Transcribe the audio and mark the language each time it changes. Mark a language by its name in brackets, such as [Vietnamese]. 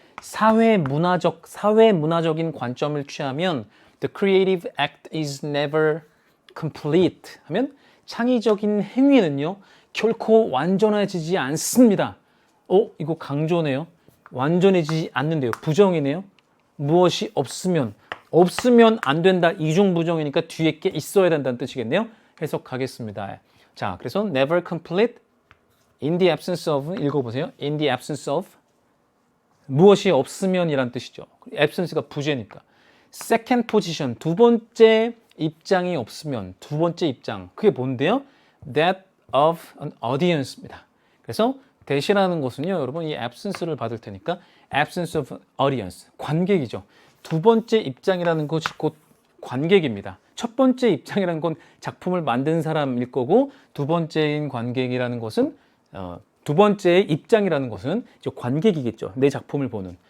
[Korean] 사회 문화적인 관점을 취하면 [English] the creative act is never complete [Korean] 하면 창의적인 행위는요 결코 완전해지지 않습니다. 이거 강조네요. 완전해지지 않는데요. 부정이네요. 무엇이 없으면 안 된다. 이중부정이니까 뒤에 게 있어야 된다는 뜻이겠네요. 해석하겠습니다. 자, 그래서 [English] never complete in the absence of [Korean] 읽어보세요. in the absence of 무엇이 없으면이란 뜻이죠. absence가 부재니까. [English] second position [Korean] 두 번째 입장이 없으면 두 번째 입장 그게 뭔데요? [English] that of an audience입니다. [Korean] 그래서 대시라는 것은요, 여러분 이 absence를 받을 테니까 [English] absence of audience [Korean] 관객이죠. 두 번째 입장이라는 것이 곧 관객입니다. 첫 번째 입장이라는 건 작품을 만든 사람일 거고 두 번째인 관객이라는 것은 두 번째 입장이라는 것은 이제 관객이겠죠. 내 작품을 보는.